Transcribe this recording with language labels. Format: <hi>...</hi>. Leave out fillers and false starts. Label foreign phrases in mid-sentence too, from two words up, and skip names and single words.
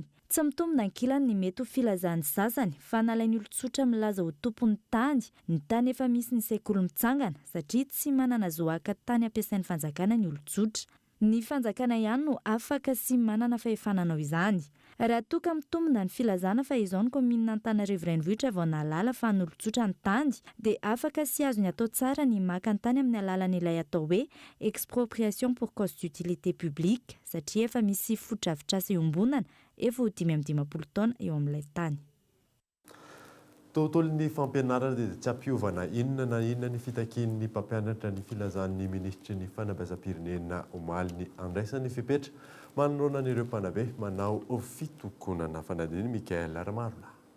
<mg>Tsy mitombina ankilany ny mety ho filazan'ny sasany fa nalain'ny olon-tsotra milaza ho tompon'ny tany ny tany efa misy ny sekoly mitsangana satria tsy manana zoaka tany ampiasain'ny fanjakana ny olon-tsotra. Ny fanjakana ihany no afaka sy manana fahefananao izany. Raha toka mitombina ny filazana fa izao ny komina Antananarivo renivohitra vao nalala fa ny olon-tsotra ny tany dia afaka sy azo ny atao tsara ny maka ny tany amin'ny alalan'ilay atao hoe</mg> <fr>expropriation pour cause d'utilité publique</fr> <mg>satria efa misy fotodrafitrasa iombonana efa ho 5 taona eo amin'ilay tany. Tontolon'ny fampianarana dia tsy ampiovana inona na inona ny fitakian'ny mpampianatra ny filazan'ny ministry ny fanabeazam-pirenena omaly ny andraisan'ny fipetra manoloana an'ireo mpanabe manao fitokonana fanadiny Mikael Ramarona.</mg>